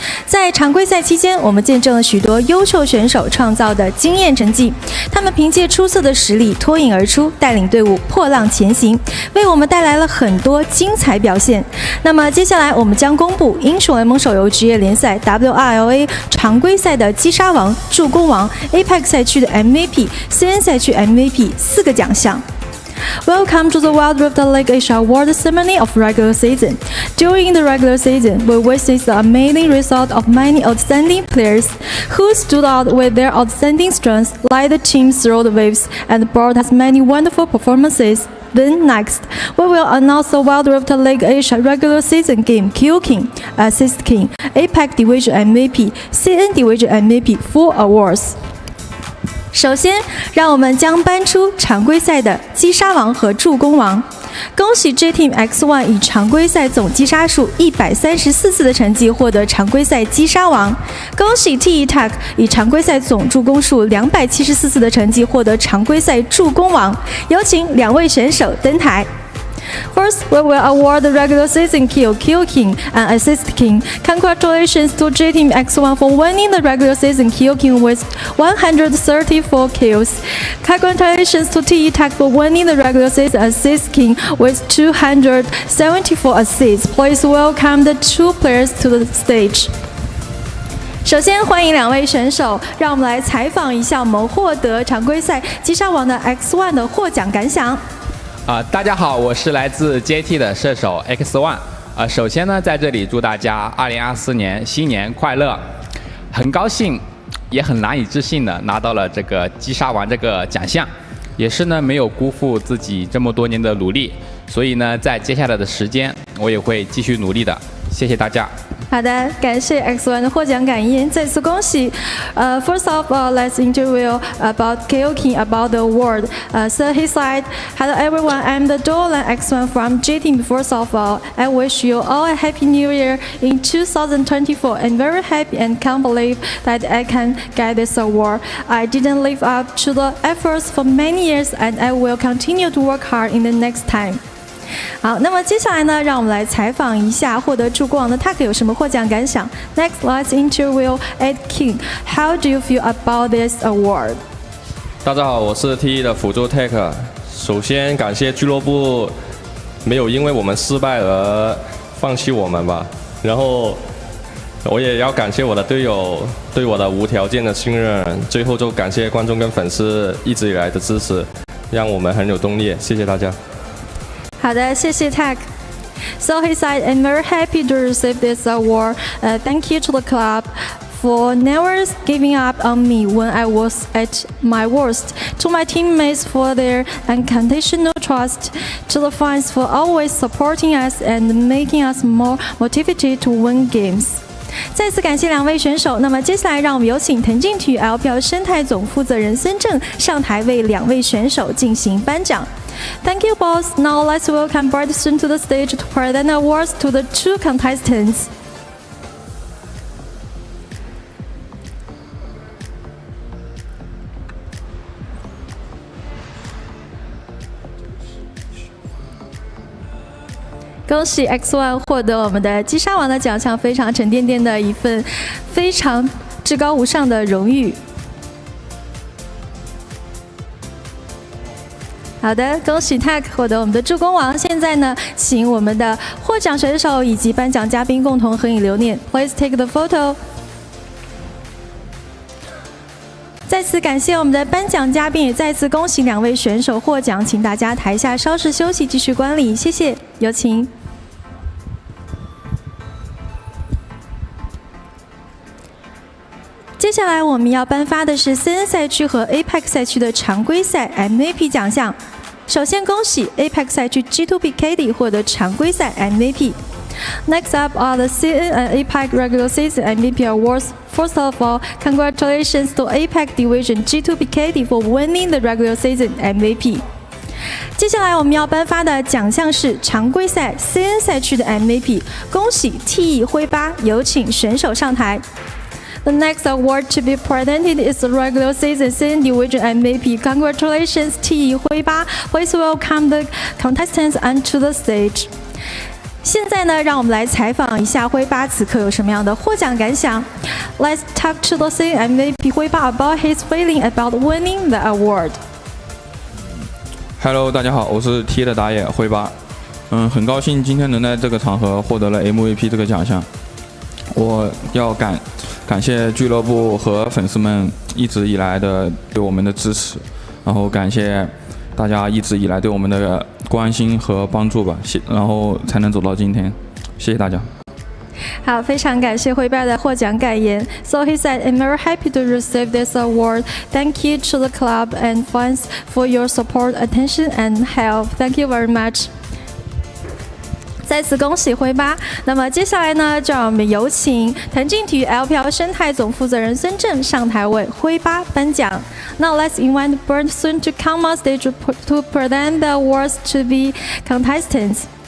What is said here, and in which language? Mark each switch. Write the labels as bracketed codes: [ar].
[zh] 在常规赛期间，我们见证了许多优秀选手创造的惊艳成绩，他们凭借出色的实力脱颖而出，带领队伍破浪前行，为我们带来了很多精彩表现。那么接下来我们将公布英雄联盟手游职业联赛 WRLA 常规赛的击杀王、助攻王、FPX 赛区的 MVP、CN 赛区 MVP 4个奖项。 [en] Welcome to the Wild Rift League Asia Award ceremony of regular season. During the regular season, we witnessed the amazing result of many outstanding players who stood out with their outstanding strengths, led the team through the waves, and brought us many wonderful performances. Then next, we will announce the Wild Rift League Asia regular season game Kill King, Assist King, APEC Division MVP, CN Division MVP 4 awards. [zh] 首先，让我们将颁出常规赛的击杀王和助攻王。恭喜 J Team X1 以常规赛总击杀数134次的成绩获得常规赛击杀王。恭喜 TETAC 以常规赛总助攻数274次的成绩获得常规赛助攻王。有请2位选手登台。 [en] First, we will award the regular season Kill King and Assist King. Congratulations to J Team X1 for winning the regular season Kill King with 134 kills. Congratulations to TETAC for winning the regular season Assist King with 274 assists. Please welcome the 2 players to the stage. [zh] 首先欢迎2位选手，让我们来采访一下我们获得常规赛击杀王的 X1 的获奖感想。大家好，我是来自 JT 的射手 X1。首先呢，在这里祝大家2024年新年快乐！很高兴，也很难以置信的拿到了这个击杀王这个奖项，也是呢没有辜负自己这么多年的努力，所以呢，在接下来的时间，我也会继续努力的。谢谢大家。好的，感谢 X1 的获奖感言，再次恭喜。 [en] First of all, let's interview about Kill King about the award. So he said, "Hello everyone, I'm the Dolan X1 from J Team. First of all, I wish you all a happy New Year in 2024. I'm very happy and can't believe that I can get this award. I didn't live up to the efforts for many years, and I will continue to work hard in the next time." [zh] 好，那么接下来呢，让我们来采访一下获得助攻王的 TAC 有什么获奖感想。 [en] Next, let's interview Ed King. How do you feel about this award? [zh] 大家好，我是 T1 的辅助 TAC。首先感谢俱乐部没有因为我们失败而放弃我们吧。然后我也要感谢我的队友对我的无条件的信任。最后就感谢观众跟粉丝一直以来的支持，让我们很有动力。谢谢大家。好的，谢谢 TAC。 [en] So he said, I'm very happy to receive this award. Thank you to the club for never giving up on me when I was at my worst, to my teammates for their unconditional trust, to the fans for always supporting us and making us more motivated to win games. [zh] 再次感谢两位选手。那么接下来让我们有请腾讯体育 LPL 生态总负责人孙正上台为两位选手进行颁奖。 [en] Thank you both. Now let's welcome Bradson to the stage to present awards to the two contestants. [zh] 恭喜 X1 获得我们的击杀王的奖项，非常沉甸甸的一份非常至高无上的荣誉。好的，恭喜 Tech 获得我们的助攻王。现在呢，请我们的获奖选手以及颁奖嘉宾共同合影留念。 [en] Please take the photo. [zh] 再次感谢我们的颁奖嘉宾，也再次恭喜两位选手获奖，请大家台下稍事休息，继续观礼，谢谢，有请。接下来我们要颁发的是 CN 赛区和 APEX 赛区的常规赛 MVP 奖项。首先恭喜 APEX 赛区 G2BKD 获得常规赛 MVP。 [en] Next up are the CN and APEC regular season MVP awards. First of all, congratulations to APEC Division G2BKD for winning the regular season MVP. [zh] 接下来我们要颁发的奖项是常规赛 CN 赛区的 MVP， 恭喜 TE 辉八，有请选手上台。 [en] The next award to be presented is the regular season CN Division MVP. Congratulations, TE 辉八. Please welcome the contestants onto the stage. [zh] 现在呢，让我们来采访一下辉八此刻有什么样的获奖感想。 [en] Let's talk to the CN MVP 辉八 about his feeling about winning the award. [zh] Hello， 大家好，我是 T 的打野辉八。很高兴今天能在这个场合获得了 MVP 这个奖项。我要感谢俱乐部和粉丝们一直以来的对我们的支持，然后感谢大家一直以来对我们的关心和帮助吧，然后才能走到今天，谢谢大家。好，非常感谢辉八的获奖感言。 [en] So he said, "I'm very happy to receive this award. Thank you to the club and fans for your support, attention, and help. Thank you very much." [zh] 再次恭喜辉八。那么接下来呢，就让我们有请腾讯体育 LPL 生态总负责人孙正上台为辉八颁奖。 [en] Now let's invite Bernd Sun to come on stage to present the awards to the contestants.